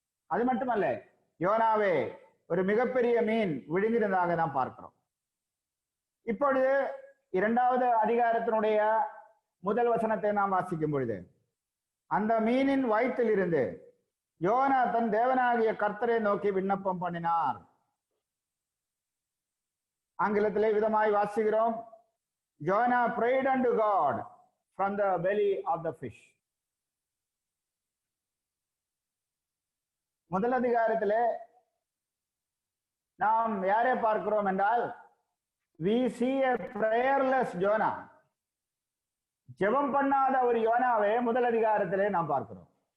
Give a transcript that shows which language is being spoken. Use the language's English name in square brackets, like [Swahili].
[Tamil] அது மட்டுமல்ல, யோனாவே ஒரு மிகப்பெரிய மீன் விழுங்கினதாக நாம் பார்க்கிறோம். இப்பொழுது 2வது அதிகாரத்தினுடைய முதல் வசனத்தை நாம் வாசிக்கும் பொழுது அந்த மீனின் வயிற்றில் இருந்து யோனா தன் தேவனாகிய கர்த்தரை நோக்கி விண்ணப்பம் பண்ணினார். ஆங்கிலத்திலே விதமாய் வாசிக்கிறோம், [English] Jonah prayed unto God from the belly of the fish. [Tamil] முதல் அதிகாரத்திலே நாம் யாரை பார்க்கிறோம் என்றால், [English] we see a prayerless Jonah. [Tamil] ஜெபம் பண்ணாத ஒரு யோனாவை முதல் அதிகாரத்திலே நாம் பார்க்கிறோம்.